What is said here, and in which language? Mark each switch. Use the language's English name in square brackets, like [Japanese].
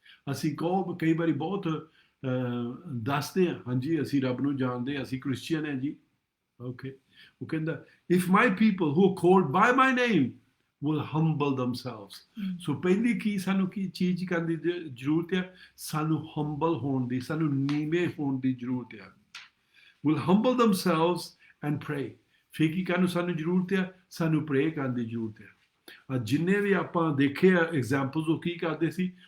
[Punjabi] ਅਸੀਂ ਕਈ ਵਾਰੀ ਬਹੁਤ ਦੱਸਦੇ ਹਾਂ, ਹਾਂਜੀ ਅਸੀਂ ਰੱਬ ਨੂੰ ਜਾਣਦੇ ਹਾਂ, ਅਸੀਂ ਕ੍ਰਿਸਚੀਅਨ ਹਾਂ ਜੀ, ਓਕੇ। ਉਹ ਕਹਿੰਦਾ [English] If my people who called by my name will humble themselves. [Punjabi] ਸੋ ਪਹਿਲੀ ਕੀ ਸਾਨੂੰ ਕੀ ਚੀਜ਼ ਕਰਨ ਦੀ ਜ਼ਰੂਰਤ ਹੈ? ਸਾਨੂੰ ਹੰਬਲ ਹੋਣ ਦੀ, ਸਾਨੂੰ ਨੀਵੇਂ ਹੋਣ ਦੀ ਜ਼ਰੂਰਤ ਹੈ। [English] will humble themselves and pray. [Punjabi] ਫਿਰ ਕੀ ਕਰਨ ਨੂੰ ਸਾਨੂੰ ਜ਼ਰੂਰਤ ਹੈ? ਸਾਨੂੰ ਪ੍ਰੇ ਕਰਨ ਦੀ ਜ਼ਰੂਰਤ ਹੈ। ਜਿੰਨੇ ਵੀ ਆਪਾਂ ਦੇਖੇ ਆ ਐਗਜ਼ਾਮਪਲਸ, ਉਹ ਕੀ ਕਰਦੇ ਸੀ?